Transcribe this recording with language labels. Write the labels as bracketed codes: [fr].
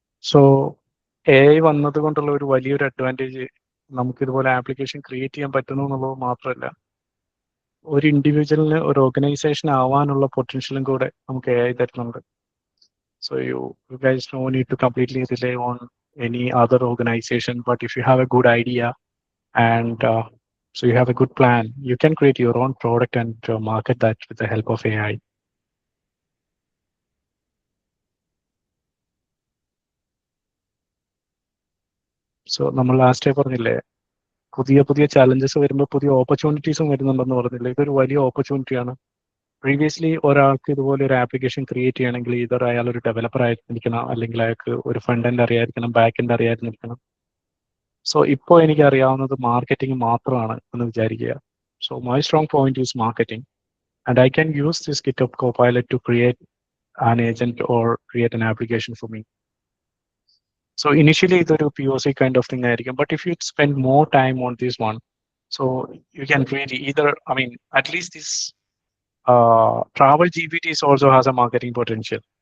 [ml] So AI വന്നത് കൊണ്ടുള്ള ഒരു വലിയൊരു അഡ്വാൻറ്റേജ് നമുക്ക് ഇതുപോലെ ആപ്ലിക്കേഷൻ ക്രിയേറ്റ് ചെയ്യാൻ പറ്റുന്നു എന്നുള്ളത് മാത്രമല്ല, ഒരു ഇൻഡിവിജ്വലിന് ഒരു ഓർഗനൈസേഷൻ ആവാനുള്ള പൊട്ടൻഷ്യലും കൂടെ നമുക്ക് AI തരുന്നുണ്ട്. [en] So you guys no need to completely rely on any other organization, but if you have a good idea and so you have a good plan, you can create your own product and market that with the help of AI. [ml] So നമ്മൾ last പറഞ്ഞില്ലേ, പുതിയ പുതിയ challenges വരുമ്പോൾ പുതിയ ഓപ്പർച്യൂണിറ്റീസും വരുന്നുണ്ടെന്ന് പറഞ്ഞില്ലേ, ഇതൊരു വലിയ ഓപ്പർച്യൂണിറ്റിയാണ്. പ്രീവിയസ്ലി ഒരാൾക്ക് ഇതുപോലെ ഒരു ആപ്ലിക്കേഷൻ ക്രിയേറ്റ് ചെയ്യണമെങ്കിൽ ഇതർ അയാൾ ഒരു ഡെവലപ്പർ ആയിരിക്കണം, അല്ലെങ്കിൽ അയാൾക്ക് ഒരു front end അറിയാതിരിക്കണം, back end അറിയാതിരിക്കണം. So ഇപ്പോൾ എനിക്ക് അറിയാവുന്നത് മാർക്കറ്റിംഗ് മാത്രമാണ് എന്ന് വിചാരിക്കുക. [en] So my strong point is marketing, and I can use this GitHub Copilot to create an agent or create an application for me. So initially [ml] ഇതൊരു [en] POC kind of thing [ml] ആയിരിക്കും, [en] but if you spend more time on this one, so you can really either, I mean, at least this Travel GPT also has a marketing potential.